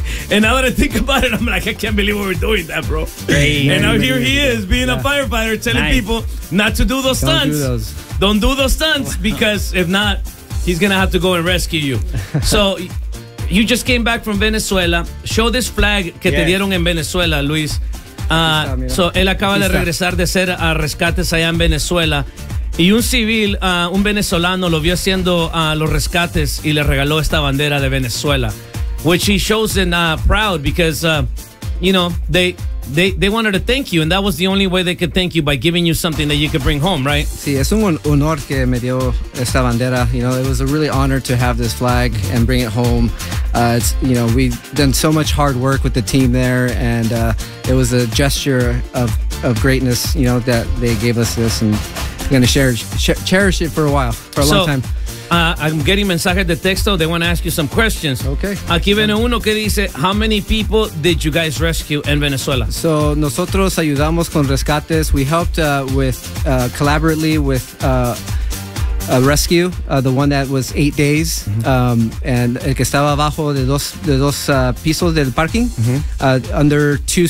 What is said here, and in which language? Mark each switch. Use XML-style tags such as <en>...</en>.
<en>And now that I think about it, I'm like, I can't believe we're doing that, bro. And now here he is being a firefighter telling people not to do those stunts. Don't do those stunts because if not, he's going to have to go and rescue you. So you just came back from Venezuela. Show this flag</en> <es>que te dieron en Venezuela, Luis. Él acaba de regresar de ser a rescates allá en Venezuela. Y un civil, un venezolano, lo vio haciendo los rescates y le regaló esta bandera de Venezuela.</es> <en>Which he shows them proud because, you know, they wanted to thank you. And that was the only way they could thank you, by giving you something that you could bring home, right?</en> <es>Sí, es un honor que me dio esta bandera.</es> <en>You know, it was a really honor to have this flag and bring it home. It's, you know, we've done so much hard work with the team there, and it was a gesture of greatness, you know, that they gave us this, and I'm going to cherish it for a long time. I'm getting</en> <es>mensajes de texto.</es> <en>They want to ask you some questions. Okay.</en> <es>Aquí viene uno que dice,</es> <en>how many people did you guys rescue in Venezuela?</en> <es>So, nosotros ayudamos con rescates.</es> <en>We helped collaboratively with a rescue, the one that was 8 days, mm-hmm.</en> <es>And el que estaba abajo de dos pisos del parking, mm-hmm.</es>